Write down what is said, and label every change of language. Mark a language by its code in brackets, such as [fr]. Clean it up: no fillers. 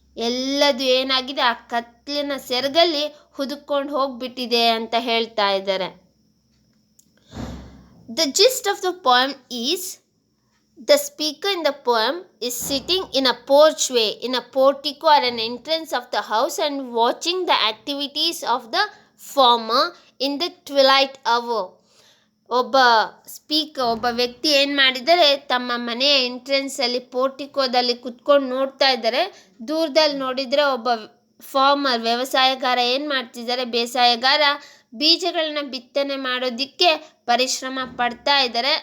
[kn] ಎಲ್ಲದು ಏನಾಗಿದೆ, ಆ ಕತ್ಲಿನ ಸೆರಗಲ್ಲಿ ಹುದುಕೊಂಡು ಹೋಗ್ಬಿಟ್ಟಿದೆ ಅಂತ ಹೇಳ್ತಾ ಇದ್ದಾರೆ. [en] The gist of the poem is, the speaker in the poem is sitting in a porchway, in a portico or an entrance of the house and watching the activities of the farmer in the twilight hour. [kn] ಒಬ್ಬ ವ್ಯಕ್ತಿ ಏನು ಮಾಡಿದ್ದಾರೆ, ತಮ್ಮ ಮನೆಯ ಎಂಟ್ರೆನ್ಸಲ್ಲಿ ಪೋರ್ಟಿಕೋದಲ್ಲಿ ಕುತ್ಕೊಂಡು ನೋಡ್ತಾ ಇದ್ದಾರೆ. ದೂರದಲ್ಲಿ ನೋಡಿದರೆ ಒಬ್ಬ ಫಾರ್ಮರ್, ವ್ಯವಸಾಯಗಾರ ಏನು ಮಾಡ್ತಿದ್ದಾರೆ, ಬೇಸಾಯಗಾರ ಬೀಜಗಳನ್ನ ಬಿತ್ತನೆ ಮಾಡೋದಕ್ಕೆ ಪರಿಶ್ರಮ ಪಡ್ತಾ ಇದ್ದಾರೆ.